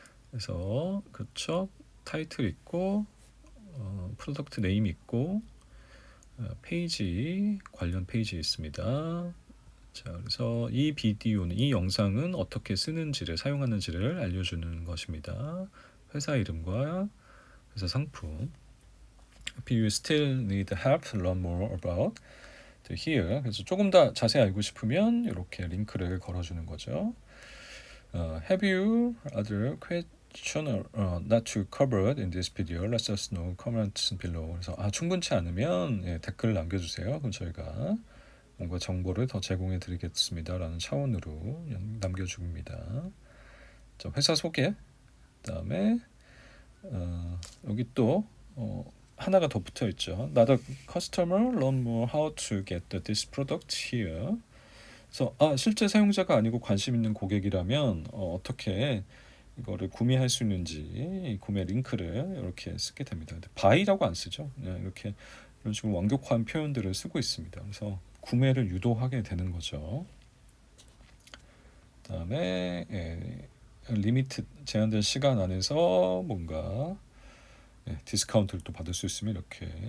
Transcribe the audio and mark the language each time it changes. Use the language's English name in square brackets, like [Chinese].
[Korean] 그래서 그렇죠. 타이틀 있고 프로덕트 네임 있고 페이지 관련 페이지 있습니다. 자, 그래서 이 비디오는 이 영상은 어떻게 쓰는지를 사용하는지를 알려주는 것입니다. 회사 이름과 회사 상품. [English] If you still need help, learn more about here. [Korean] 그래서 조금 더 자세히 알고 싶으면 이렇게 링크를 걸어주는 거죠. [English] Have you other question not to covered in this video? Let us know comments below. [Korean] 그래서 충분치 않으면 댓글 남겨주세요. 그럼 저희가 뭔가 정보를 더 제공해 드리겠습니다라는 차원으로 남겨줍니다. 자, 회사 소개. 그다음에 여기 또 하나가 더 붙어 있죠. [English] Not a customer, learn more how to get this product here. [Korean] 그래서 실제 사용자가 아니고 관심 있는 고객이라면 어떻게 이거를 구매할 수 있는지 구매 링크를 이렇게 쓰게 됩니다. 근데 buy라고 안 쓰죠. 이렇게 이런 식으로 완곡한 표현들을 쓰고 있습니다. 그래서 구매를 유도하게 되는 거죠. 그다음에 리미트 제한된 시간 안에서 뭔가 디스카운트를 또 받을 수 있으면 이렇게.